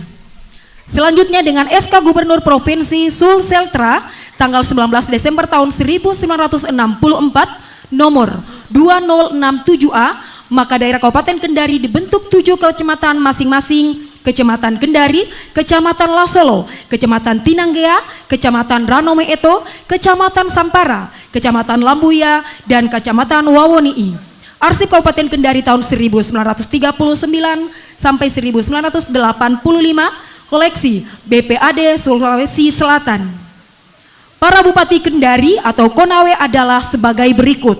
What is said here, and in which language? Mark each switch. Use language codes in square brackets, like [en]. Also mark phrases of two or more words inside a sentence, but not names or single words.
[id] Selanjutnya dengan SK Gubernur Provinsi Sulseltra tanggal 19 Desember tahun 1964 nomor 2067A, maka daerah Kabupaten Kendari dibentuk 7 kecamatan masing-masing: Kecamatan Kendari, Kecamatan Lasolo, Kecamatan Tinanggea, Kecamatan Ranome Eto, Kecamatan Sampara, Kecamatan Lambuya, dan Kecamatan Wawonii. Arsip Kabupaten Kendari tahun 1939 sampai 1985, koleksi BPAD Sulawesi Selatan. para Bupati Kendari atau Konawe adalah sebagai berikut.